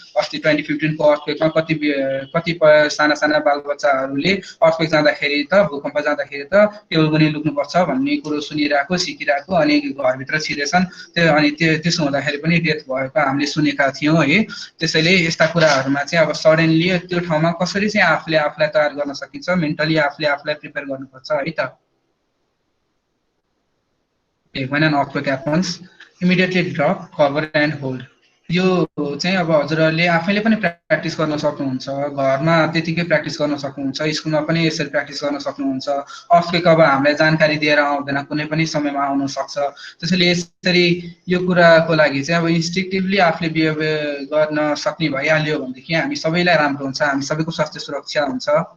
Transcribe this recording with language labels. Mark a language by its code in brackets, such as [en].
[ne] अस्ति 2015 को अर्थक्वेकमा कतिपय साना बालबच्चाहरूले अर्थक्वेक जाँदाखेरि त भूकम्प जाँदाखेरि त टेबल मुनि लुक्नुपर्छ भन्ने कुरो सुनिरहेको सिकिरहेको अनि घरभित्र छिरेछन्। अनि त्यसो हुँदाखेरि पनि डेथ भएको हामीले सुनेका थियौँ है। त्यसैले यस्ता कुराहरूमा चाहिँ अब सडनली त्यो ठाउँमा कसरी चाहिँ आफूलाई तयार गर्न सकिन्छ, मेन्टली आफूलाई प्रिपेयर गर्नुपर्छ है त। [en] When an earthquake happens, immediately drop, cover and hold. [ne] यो चाहिँ अब हजुरहरूले आफैले पनि प्र्याक्टिस गर्न सक्नुहुन्छ, घरमा त्यतिकै प्र्याक्टिस गर्न सक्नुहुन्छ, स्कुलमा पनि यसरी प्र्याक्टिस गर्न सक्नुहुन्छ। अर्थक्वेक अब हामीलाई जानकारी दिएर आउँदैन, कुनै पनि समयमा आउन सक्छ। त्यसैले यसरी यो कुराको लागि चाहिँ अब इन्स्टिक्टिभली आफूले बिहेभ गर्न सक्ने भइहाल्यो भनेदेखि हामी सबैलाई राम्रो हुन्छ, हामी सबैको स्वास्थ्य सुरक्षा हुन्छ।